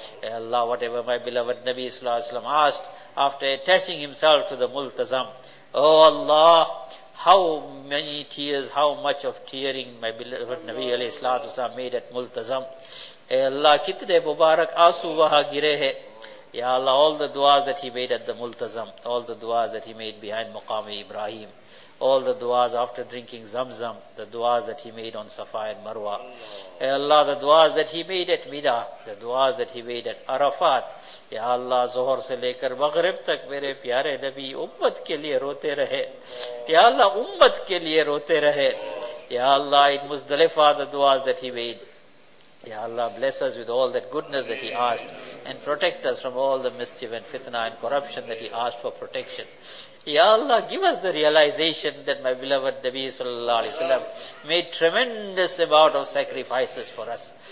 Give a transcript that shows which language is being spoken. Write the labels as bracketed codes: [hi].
[en] اے اللہ, whatever my beloved نبی صلی اللہ علیہ وسلم asked after attaching himself to the Multazam, O اللہ, how many tears, how much of tearing my beloved Nabi alayhi salatu wasalam made at Multazam. [ur] اے اللہ کتنے مبارک آنسو وہاں گرے ہیں. [en] یا اللہ, all the دعاز that he made at the Multazam, all the دعاز that he made behind Maqam Ibrahim, all the دعاز after drinking Zamzam, the دعاز that he made on Safa and Marwah. اے اللہ, the دعاز that he made at Mina, the دعاز that he made at Arafat. [ur] یا اللہ, ظہر سے لے کر مغرب تک میرے پیارے نبی امت کے لیے روتے رہے. یا اللہ, امت کے لیے روتے رہے. [en] یا اللہ, in Muzdalifah, the دعاز that he made. Ya Allah, bless us with all that goodness that He asked, and protect us from all the mischief and fitna and corruption that He asked for protection. Ya Allah, give us the realization that my beloved Nabi sallallahu alayhi wa sallam made tremendous amount of sacrifices for us.